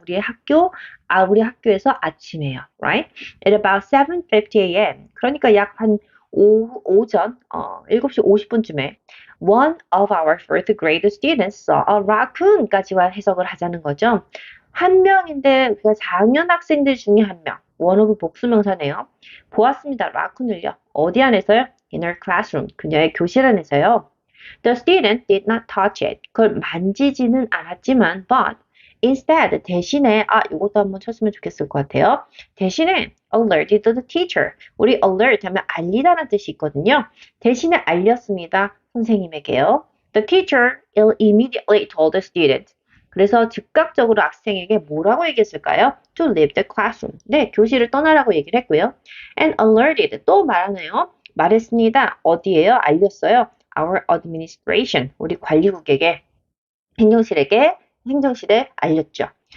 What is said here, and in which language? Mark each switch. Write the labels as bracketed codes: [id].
[ko] 우리 학교에서 아침에요. [en] Right? At about 7:50 a.m. [ko] 그러니까 약 한 오전 7시 50분쯤에 [en] One of our fourth grade students saw a raccoon까지만 [ko] 해석을 하자는 거죠. 한 명인데 그 4학년 학생들 중에 한 명. [en] one of [ko] 복수명사네요. 보았습니다. 라쿤을요. 어디 안에서요? [en] In her classroom. [ko] 그녀의 교실 안에서요. [en] The student did not touch it. [ko] 그걸 만지지는 않았지만, [en] but instead [ko] 대신에 이것도 한번 쳤으면 좋겠을 것 같아요. 대신에 [en] alerted the teacher. [ko] 우리 alert 하면 알리다라는 뜻이 있거든요. 대신에 알렸습니다. 선생님에게요. [en] The teacher immediately told the student. [ko] 그래서 즉각적으로 학생에게 뭐라고 얘기했을까요? [en] To leave the classroom. [ko] 네, 교실을 떠나라고 얘기를 했고요. [en] And alerted [ko] 또 말하네요. 말했습니다. 어디에요? 알렸어요. [en] Our administration. [ko] 우리 관리국에게 행정실에 알렸죠.